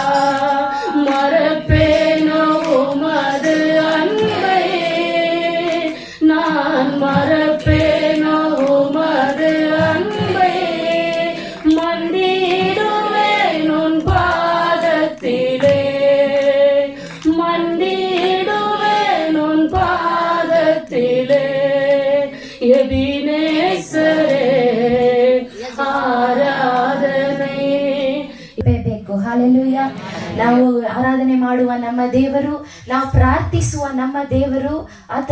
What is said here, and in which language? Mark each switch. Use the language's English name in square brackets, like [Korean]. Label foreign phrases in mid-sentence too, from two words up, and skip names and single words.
[Tamil] மறப்பேனோ உமது அன்பை நான் மறப்பேனோ உமது அன்பை. மண்டிடுவேன் உன் பாதத்திலே மண்டிடுவேன் உன் பாதத்திலே எபினேசரே [Kannada] ಆರಾಧನೆ ಬೇಕು. ಹಾಲೆಲೂಯ. ನಾವು ಆರಾಧನೆ ಮಾಡುವ ನಮ್ಮ ದೇವರು, ನಾವು ಪ್ರಾರ್ಥಿಸುವ ನಮ್ಮ ದೇವರು ಆತನ